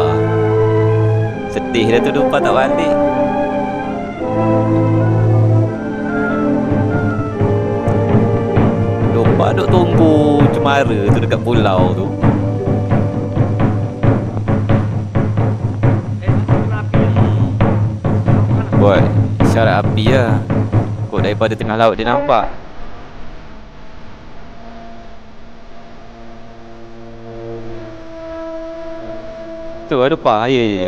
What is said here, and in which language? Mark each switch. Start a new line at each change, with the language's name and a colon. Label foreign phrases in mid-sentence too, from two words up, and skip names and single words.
Malay: Sedih dah tu Dupa tak balik. Dupa duk tunggu Cemara tu dekat pulau tu. Buat syarat api lah. Kok daripada tengah laut dia nampak. Tu ada Dupa. Ya.